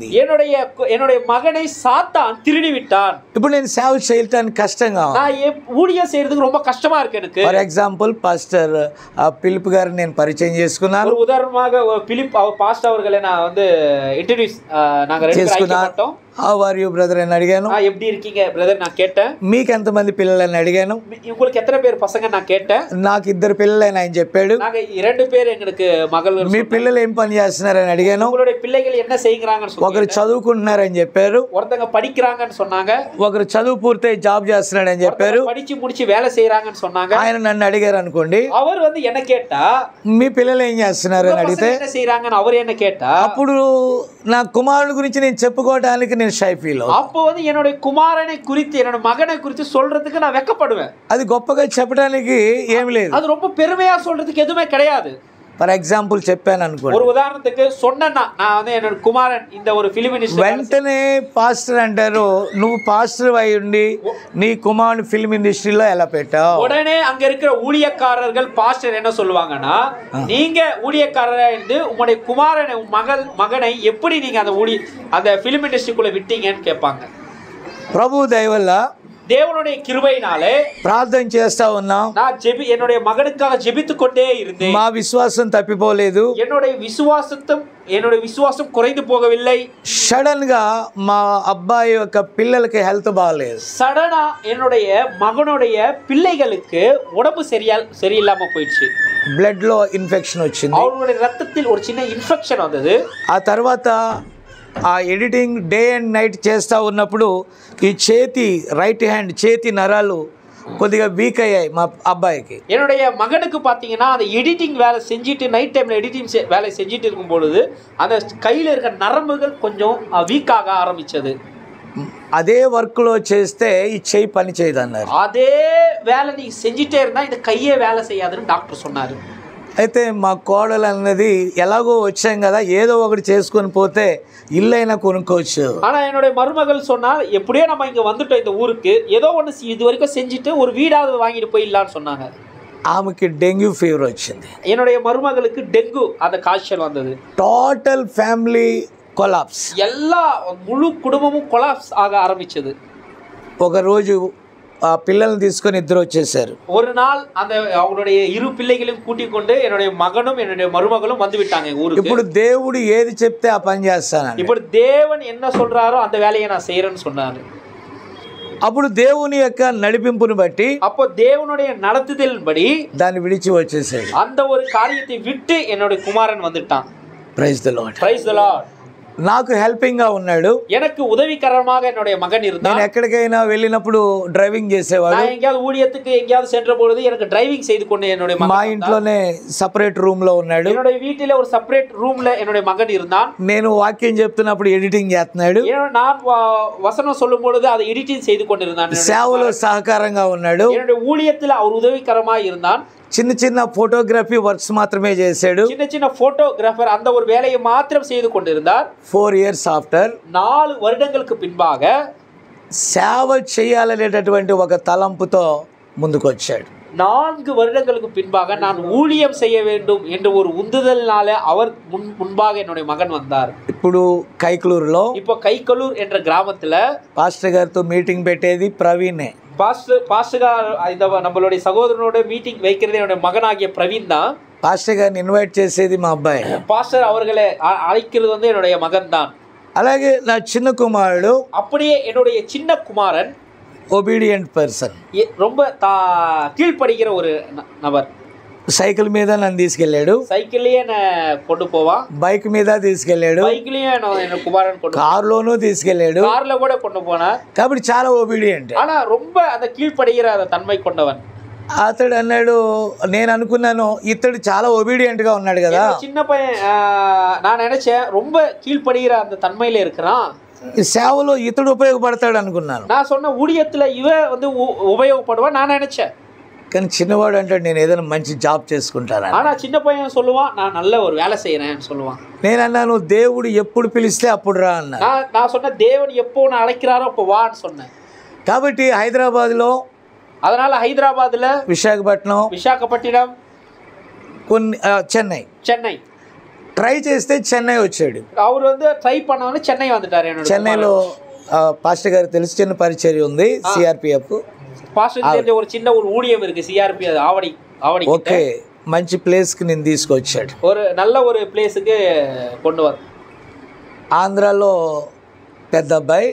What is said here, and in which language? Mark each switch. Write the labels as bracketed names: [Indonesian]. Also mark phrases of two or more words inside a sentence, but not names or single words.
[Tamil] என்னுடைய மகனை சாத்தான் திருடி விட்டான். [Telugu] ఇప్పుడు నేను సేవ చేయడానికి కష్టంగా ఉంది. [Tamil] நான் ஊழியம் செய்யறதுக்கு ரொம்ப கஷ்டமா இருக்கு எனக்கு. [English] for example [Telugu] పాస్టర్ పిలిప్ గారిని నేను పరిచయం చేసుకున్నాను. [Tamil] ஒரு உதாரணமாக பிலிப் பாஸ்டர் அவர்களை நான் வந்து இன்ட்ரோ듀ce நாங்க ரெண்டு பேரும் ஐக்கியப்பட்டோம். [English] how are you brother [Telugu] అని అడిగాను. [Tamil] எப்படி இருக்கீங்க பிரதர் நான் கேட்டேன். [Telugu] మీకు ఎంతమంది పిల్లలని అడిగాను. [Tamil] உங்களுக்கு எத்தனை பேர் பசங்க நான் கேட்டேன். [Telugu] నాకు 2 పిల్లలని ఆయన చెప్పాడు. [Tamil] நாங்க 2 பேர் எங்களுக்கு மகள்கள். [Telugu] మీ పిల్లలు ఏం పని చేస్తున్నారని అడిగాను. [Tamil] உங்களுடைய பிள்ளைகள் என்ன செய்யறாங்கன்னு சொன்னாங்க. [Telugu] ఒకరు చదువుకుంటున్నారని చెప్పారు. [Tamil] ஒருத்தங்க படிக்கறாங்கன்னு சொன்னாங்க. [Telugu] ఒకరు చదువు పూర్తయి జాబ్ చేస్తున్నాడని చెప్పారు. [Tamil] படிச்சு முடிச்சு வேலை செய்யறாங்கன்னு சொன்னாங்க. [Telugu] ఆయన నన్ను అడిగారు అనుకోండి. [Tamil] அவர் வந்து என்ன கேட்டா [Telugu] మీ పిల్లలు ఏం చేస్తున్నారని అడిగితే [Tamil] என்ன செய்யறாங்கன்னு அவர் என்ன கேட்டா [Telugu] అప్పుడు నా కుమారుడి గురించి నేను చెప్పుకోవడానికి నేను [English] shy feel [Telugu] అవుతాను. [Tamil] அப்போ வந்து என்னோட குமாரனை குறித்து என்னோட மகனை குறித்து சொல்றதுக்கு நான் வெட்கப்படுவேன். [Telugu] అది గొప్పగా చెప్పడానికి ఏమీ లేదు. [Tamil] அது ரொம்ப பெருமையா சொல்றதுக்கு எதுவுமே கிடையாது. [English] for example [Telugu] చెప్పాను అనుకోండి. [Tamil] ஒரு உதாரணத்துக்கு சொன்னேன்னா நான் வந்து என்னோட குமாரன் இந்த ஒரு [English] film industry [Telugu] వెంటనే పాస్టర్ అంటారు నువ్వు పాస్టర్ అయి ఉండి నీ కుమారుని [English] film industrylo [Telugu] ఎలా పెట్టావు. [Tamil] உடனே அங்க இருக்கிற ஊழியக்காரர்கள் பாஸ்டர் என்ன சொல்லுவாங்கன்னா நீங்க ஊழியக்காரரா இருந்து உங்களுடைய குமாரனை மகனை எப்படி நீங்க அந்த [English] film industrykkulla [Tamil] விட்டீங்கன்னு கேட்பாங்க. [Telugu] ప్రభు దయ వల్ల [Tamil] தேவனுடைய கிருபையினாலே [Telugu] ప్రార్థన చేస్తా ఉన్నాం. [Tamil] நான் என்னுடைய மகனுக்காக ஜெபித்துக் கொண்டே இருந்தேன். [Telugu] మా విశ్వాసం తప్పిపోలేదు. [Tamil] என்னுடைய விசுவாசம் குறைந்து போகவில்லை. [Telugu] సడన్ గా మా అబ్బాయి యొక్క పిల్లలకి హెల్త్ బాగలేదు. [Tamil] சடனா என்னுடைய மகனுடைய பிள்ளைகளுக்கு உடம்பு சரியில்லாம போயிடுச்சு. [Telugu] బ్లడ్ లో ఇన్ఫెక్షన్ వచ్చింది. [Tamil] அவங்களுடைய ரத்தத்தில் ஒரு சின்ன இன்ஃபெக்ஷன் வந்தது. [Telugu] ఆ తర్వాత ఆ ఎడిటింగ్ [English] day and night [Telugu] చేస్తూ ఉన్నప్పుడు ఈ [English] right hand [Telugu] చేతి నరాలు కొద్దిగా వీక్ అయ్యాయి మా అబ్బాయికి. [Tamil] என்னுடைய மகனுக்கு பார்த்தீங்கன்னா அந்த எடிட்டிங் வேலை செஞ்சுட்டு [English] night timeil [Tamil] எடிட்டிங் வேலை செஞ்சுட்டு இருக்கும் பொழுது அந்த கையில் இருக்கிற நரம்புகள் கொஞ்சம் వీక్ ஆக ஆரம்பிச்சது. [Telugu] అదే వర్క్లో చేస్తే ఈ చేయి పని చేయదు అన్నారు. [Tamil] அதே வேலை நீ செஞ்சுட்டே இருந்தா இந்த கையே வேலை செய்யாதுன்னு டாக்டர் சொன்னார். [Telugu] అయితే మా కోడలు అన్నది ఎలాగో వచ్చాం కదా ఏదో ఒకటి చేసుకొని పోతే ఇల్లైనా కొనుక్కోవచ్చు. [Tamil] ஆனால் என்னுடைய மருமகள் சொன்னால் எப்படியோ நம்ம இங்கே வந்துட்டோம் இந்த ஊருக்கு ஏதோ ஒன்று இது வரைக்கும் செஞ்சுட்டு ஒரு வீடாவது வாங்கிட்டு போயிடலான்னு சொன்னாங்க. [Telugu] ఆమెకి డెంగ్యూ ఫీవర్ వచ్చింది. [Tamil] என்னுடைய மருமகளுக்கு டெங்கு அந்த காய்ச்சல் வந்தது. [English] total family collapse. [Tamil] எல்லா முழு குடும்பமும் கொலாப்ஸ் ஆக ஆரம்பிச்சது. [Telugu] ఒకరోజు ఆ పిల్లల్ని తీసుకొని ఇద్దరు వచ్చేసారు. [Tamil] ஒரு நாள் அந்த அவங்களுடைய 2 பிள்ளைகளையும் கூட்டிக் கொண்டு என்னுடைய மகனும் என்னுடைய மருமகளும் வந்து விட்டாங்க ஊருக்கு. [Telugu] ఇప్పుడు దేవుడు ఏది చెప్తే ఆ పని చేస్తానని. [Tamil] ఇప్పుడు தேவன் என்ன சொல்றாரோ அந்த வேலையை நான் செய்யறேன்னு சொன்னாரு. [Telugu] అప్పుడు దేవుని యొక్క నడిపింపుని బట్టి [Tamil] அப்போ தேவனுடைய நடத்துதலின்படி [Telugu] దాన్ని విడిచి వచ్చేసాడు. [Tamil] அந்த ஒரு காரியத்தை விட்டு என்னுடைய குமாரன் வந்துட்டான். [English] praise the Lord. praise the Lord. [Telugu] నాకు హెల్పింగ్ గా ఉన్నాడు. [Tamil] எனக்கு உதவிகரமாக என்னுடைய மகன் இருந்தான். [Telugu] నేను ఎక్కడికైనా వెళ్ళినప్పుడు డ్రైవింగ్ చేసేవాడు. [Tamil] நான் எங்கயாவது ஊழியத்துக்கு எங்கயாவது சென்ற பொழுது எனக்கு டிரைவிங் செய்து கொண்டு என்னுடைய மகன் [Telugu] మా ఇంట్లోనే సెపరేట్ రూమ్ లో ఉన్నాడు. [Tamil] என்னுடைய வீட்டிலே ஒரு செப்பரேட் ரூம்ல என்னுடைய மகன் இருந்தான். [Telugu] నేను వాక్యం చెప్తున్నప్పుడు ఎడిటింగ్ చేస్తున్నాడు. [Tamil] நான் வசனம் சொல்லும் பொழுது அதை எடிட்டிங் செய்து கொண்டிருந்தான். [Telugu] సేవలో సహకారంగా ఉన్నాడు. [Tamil] என்னுடைய ஊழியத்தில் அவர் உதவிகரமாக இருந்தான். [Telugu] చిన్న చిన్న ఫోటోగ్రఫీ వర్క్స్ మాత్రమే చేశాడు. [Tamil] சின்ன சின்ன போட்டோகிராஃபர் அந்த ஒரு வேலையை மாத்திரம் செய்து கொண்டிருந்தார். [English] 4 years after [Tamil] 4 வருடங்களுக்கு பின்பாக [Telugu] సేవ చేయాలనేటటువంటి ఒక తలంపుతో ముందుకు వచ్చాడు. [Tamil] 4 வருடங்களுக்கு பின்பாக நான் ஊழியம் செய்ய வேண்டும் என்ற ஒரு உந்துதல்னால அவர் முன்பாக என்னுடைய மகன் வந்தார். [Telugu] ఇప్పుడు కైకలూరులో [Tamil] இப்போ கைக்கலூர் என்ற கிராமத்துல [Telugu] పాస్టర్ గారితో మీటింగ్ పెట్టేది ప్రవీణే. [Tamil] பாஸ்டர் இந்த நம்மளுடைய சகோதரனோட மீட்டிங் வைக்கிறது என்னுடைய மகனாகிய பிரவீன் தான். [Telugu] పాస్టర్ గారిని ఇన్వైట్ చేసేది మా అబ్బాయి. [Tamil] பாஸ்டர் அவர்களை அழைக்கிறது வந்து என்னுடைய மகன் தான். [Telugu] అలాగే నా చిన్న కుమారుడు [Tamil] அப்படியே என்னுடைய சின்ன குமாரன் [English] obedient person, [Tamil] ரொம்ப கீழ்ப்படுகிற ஒரு நபர். [Telugu] సైకిల్ మీద నన్ను తీసుకెళ్ళాడు. [Tamil] సైకిల్లயே கொண்டு போவான். [Telugu] బైక్ మీద తీసుకెళ్ళాడు. [Tamil] బైక్லயே என்ன குமாரன் கொண்டு [Telugu] కారులోనూ తీసుకెళ్ళాడు. [Tamil] కార్ல கூட கொண்டு போனார். [Telugu] కాబట్టి చాలా ఒబీడియంట్. [Tamil] ஆனா ரொம்ப அந்த கீழ்ப்படுகிற அந்த தன்மை கொண்டவன். [Telugu] అతడు అన్నాడు, నేను అనుకున్నాను ఇతడు చాలా ఒబీడియంట్ గా ఉన్నాడు కదా. [Tamil] சின்ன பையன் நான் நினைச்சேன் ரொம்ப கீழ்ப்படுகிற அந்த தன்மையில இருக்கிறான். [Telugu] సేవలో ఇతడు ఉపయోగపడతాడు అనుకున్నాను. [Tamil] நான் சொன்ன ஊழியத்துல இவ வந்து உபயோகப்படுவான் நான் நினைச்சேன். [Telugu] కానీ చిన్నవాడు అంటాడు నేను ఏదైనా మంచి జాబ్ చేసుకుంటాను. [Tamil] ஆனா சின்ன பையன் சொல்லுவான் நான் நல்ல ஒரு வேலை செய்யறேன்னு சொல்லுவான். [Telugu] నేను అన్నాను దేవుడు ఎప్పుడు పిలిస్తే అప్పుడు రా అన్నా. [Tamil] நான் சொன்ன தேவன் எப்போ நான் அழைக்கிறாரோ அப்போ வான்னு சொன்னேன். [Telugu] కాబట్టి హైదరాబాద్లో, [Tamil] அதனால ஹைதராபாத்ல, [Telugu] విశాఖపట్నం, విశాఖపట్నం, కొన్ని చెన్నై ట్రై చేస్తే చెన్నై వచ్చాడు. [Tamil] அவர் வந்து ட்ரை பண்ணவொடனே சென்னை வந்துட்டார். என்னோட [Telugu] చెన్నైలో పాస్టర్ గారు తెలిసి చిన్న పరిచర్య ఉంది, సిఆర్పిఎఫ్. [Tamil] பாஸ்டர் தெரிஞ்ச ஒரு சின்ன ஒரு ஊழியம் இருக்கு, சிஆர்பி, ஆவடி. [Telugu] ఓకే, మంచి ప్లేస్కి నేను తీసుకొచ్చాడు. [Tamil] ஒரு நல்ல ஒரு பிளேஸுக்கு கொண்டு வர. [Telugu] ఆంధ్రాలో పెద్ద అబ్బాయి,